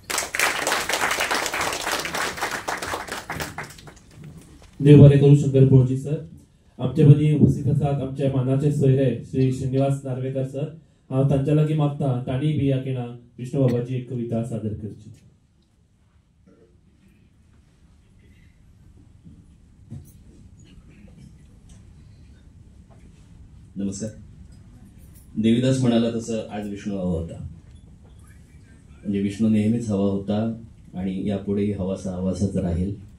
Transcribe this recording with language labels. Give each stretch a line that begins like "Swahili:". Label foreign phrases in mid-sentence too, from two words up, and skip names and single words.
Konkani: देव बरें करूं शंकर पळोवची सर. आमचे मदीं उपस्थित आसात आमचे मानाचे सोयरे श्री श्रीनिवास नार्वेकर सर. हांव तांच्या लागीं मागता तांणी बी ह्या खिणाक विष्णू बाबाची एक कविता सादर करची.
Marathi: नमस्कार. देवीदास म्हणाला तसं आज विष्णू हवा होता, म्हणजे विष्णू नेहमीच हवा होता आणि यापुढेही हवासाच राहील.